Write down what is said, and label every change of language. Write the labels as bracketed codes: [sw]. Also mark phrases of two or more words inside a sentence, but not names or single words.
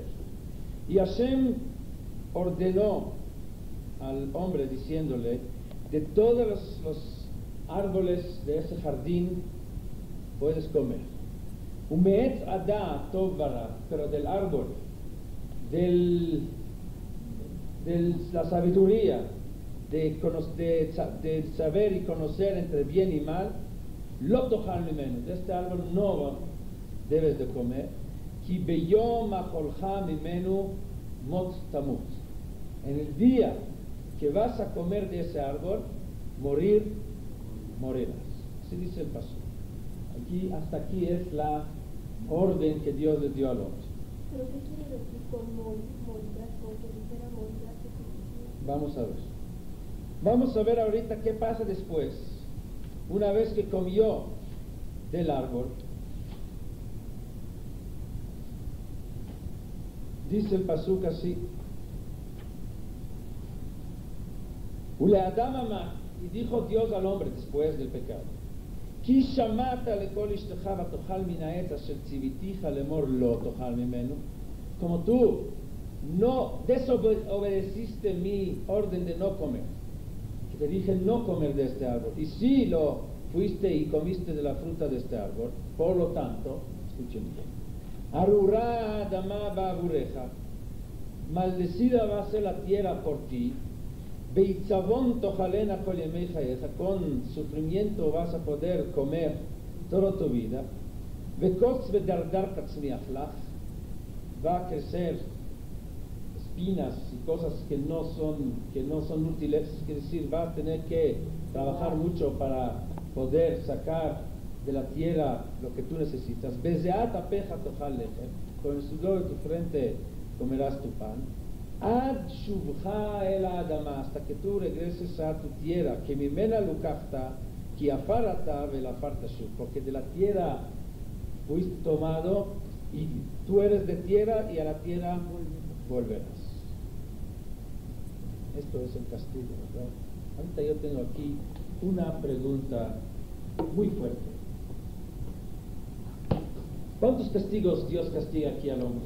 [es] Y Hashem ordenó al hombre diciéndole, de todos los árboles de ese jardín puedes comer. [he] ומעץ הדעת טוב ורע, [es] pero del árbol de la sabiduría, de saber y conocer entre bien y mal, [he] לא תאכל ממנו, [es] de este árbol no debes de comer. [he] כי ביום אכלך ממנו מות תמות, [es] en el día que vas a comer de ese árbol, morirás. Así dice el pasuk. Hasta aquí es la orden que Dios le dio al hombre. ¿Pero qué quiere decir con morirás? Con que dijera morirás, ¿qué significa? Vamos a ver. Vamos a ver ahorita qué pasa después. Una vez que comió del árbol, dice el pasuk así: [he] ולאדם אמר, [es] y dijo Dios al hombre después del pecado: [he] כי שמעת לקול אשתך ותאכל מן העץ אשר צויתיך לאמר לא תאכל ממנו. [es] Como tú no desobedeciste mi orden de no comer, que te dije no comer de este árbol, y sí lo fuiste y comiste de la fruta de este árbol, por lo tanto, escuchen bien, [he] ארורה האדמה בעבורך, [es] maldecida va a ser la tierra por ti, [he] בעצבון תאכלנה כל ימי חייך, [es] con sufrimiento vas a poder comer toda tu vida, [he] וקוץ ודרדר תצמיח לך, [es] va a crecer espinas y cosas que no son útiles, es decir, va a tener que trabajar mucho para poder sacar de la tierra lo que tú necesitas. [he] בזעת אפיך תאכל לחם, [es] con el sudor de tu frente comerás tu pan. [he] עד שובך אל האדמה, [es] hasta que tú regreses a tu tierra, que [he] ממנה לקחת כי עפר אתה ואל עפר תשוב, [es] porque de la tierra fuiste tomado y tú eres de tierra y a la tierra volverás. Esto es el castigo, ¿verdad? Ahorita yo tengo aquí una pregunta muy fuerte. ¿Cuántos castigos Dios castiga aquí al hombre?